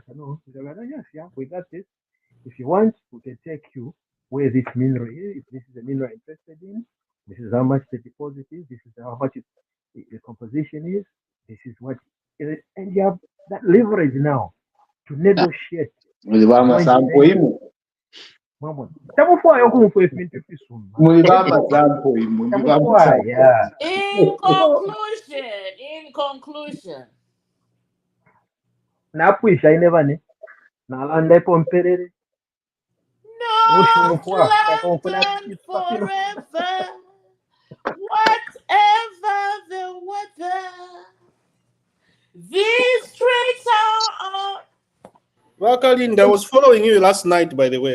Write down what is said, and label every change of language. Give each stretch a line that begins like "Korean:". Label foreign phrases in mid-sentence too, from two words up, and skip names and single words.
English: No, yes, yeah, we got this. If you want, we can take you where this mineral is. If this is a mineral interested in, this is how much the deposit is. This is how much the composition is. This is what, and you have that leverage now to negotiate.
Bemba: Amasampo imo. Tamufwayo kumufwa ebintu ebisumba. Muliba amasampo imo. Tamufwaya.
English: In conclusion.
Bemba: Napwisha ine bane. Nalanda epomperere.
English: North London forever. Whatever the weather. These streets are on. Well, Kalinda, I was following you last night, by the way.